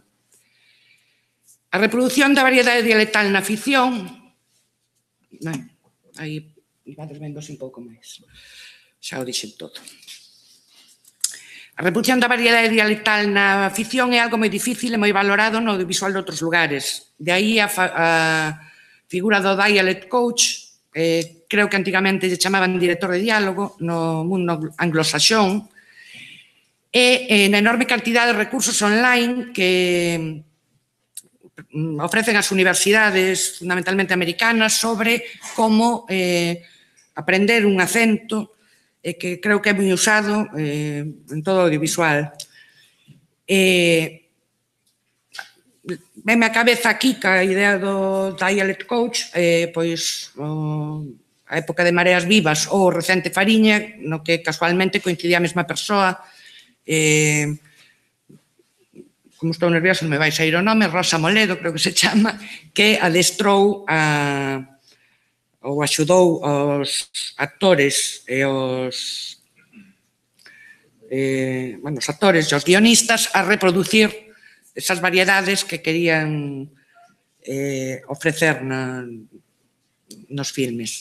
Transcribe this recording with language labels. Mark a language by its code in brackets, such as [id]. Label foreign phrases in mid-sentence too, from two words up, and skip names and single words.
[gl] A reproducción da variedade dialectal na ficción, aí vades vendo un pouco máis, xa o dixen todo. A reproducción da variedade dialectal na ficción é algo moi difícil e moi valorado no audiovisual de outros lugares. De aí a figura do [en] dialect coach, [gl] creo que antigamente lle chamaban director de diálogo no mundo anglosaxón, e na enorme cantidad de recursos online que ofrecen as universidades, fundamentalmente americanas, sobre como aprender un acento, que creo que é moi usado en todo o audiovisual. Veme a cabeza aquí que a idea do [en] dialect coach, [gl] pois a época de Mareas Vivas ou o recente Fariña, no que casualmente coincidía a mesma persoa, como estou nerviosa, me vai sair o nome, Rosa Moledo, creo que se chama, que adestrou ou axudou aos actores e os actores e os guionistas a reproducir esas variedades que querían ofrecer nos filmes.